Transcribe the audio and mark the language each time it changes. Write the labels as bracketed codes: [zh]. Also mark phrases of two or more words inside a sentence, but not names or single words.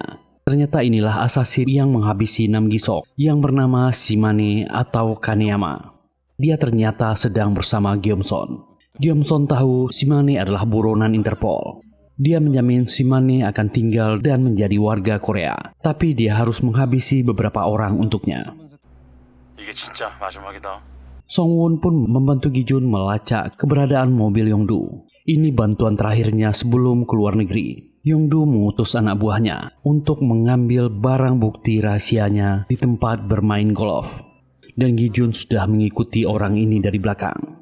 [id] Ternyata inilah asasin yang menghabisi Nam Gi-sok yang bernama Shimane atau Kaneyama. Dia ternyata sedang bersama Gyeom-son. Gyeom-son tahu Shimane adalah buronan Interpol. Dia menjamin Shimane akan tinggal dan menjadi warga Korea, tapi dia harus menghabisi beberapa orang untuknya. [ko] 이게 진짜 마지막이다. [id] Song-won pun membantu Gi-jun melacak keberadaan mobil Yong-do. Ini bantuan terakhirnya sebelum keluar negeri. Yong-do mengutus anak buahnya untuk mengambil barang bukti rahasianya di tempat bermain golf. Dan Gi-jun sudah mengikuti orang ini dari belakang.